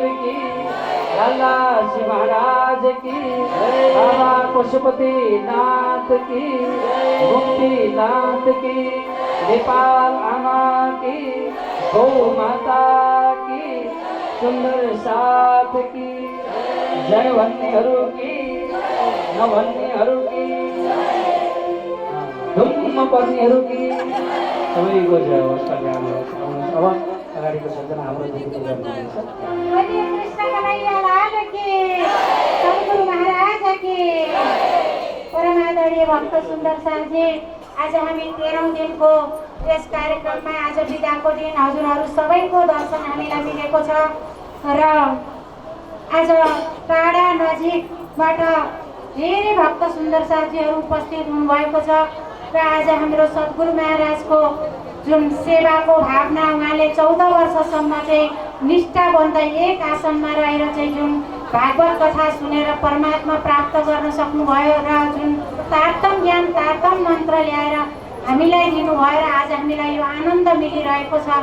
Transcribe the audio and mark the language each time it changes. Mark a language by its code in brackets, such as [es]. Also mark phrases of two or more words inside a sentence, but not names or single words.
[ne] की, लाला जी महाराज की, बाबा पशुपति नाथ की, मुक्ति नाथ की, नेपाल आमा की, गौ माता की, सुंदर साथ की, जय भन्नेहरू की, नभन्नेहरू की, धुम्म पर्नेहरू की, सबैको जय होस्, कल्याण होस्। अब अगाडिको सज्जना हाम्रो दिदीले गर्नुहुन्छ। कृष्ण कन्हैयालाल की, सद्गुरु महाराज की। परमादरणीय भक्त सुन्दर साहजी, आज हामी 13औं दिनको यस कार्यक्रममा आज बिदाको दिन हजुरहरू सबैको दर्शन हामीलाई मिलेको छ र आज टाढा नजिकबाट धेरै भक्त सुन्दर साथीहरू उपस्थित हुनुभएको छ र आज हाम्रो सद्गुरु महाराजको जुन सेवाको भावना, उहाँले 14 वर्षसम्म चाहिँ निष्ठाबन्ध एक आसनमा रहेर चाहिँ जुन भागवत कथा सुनेर परमात्मा प्राप्त गर्न सक्नुभयो र जुन तारतम ज्ञान तारतम मन्त्र ल्याएर हामीलाई दिनुभयो र आज हामीलाई यो आनन्द मिलिरहेको छ।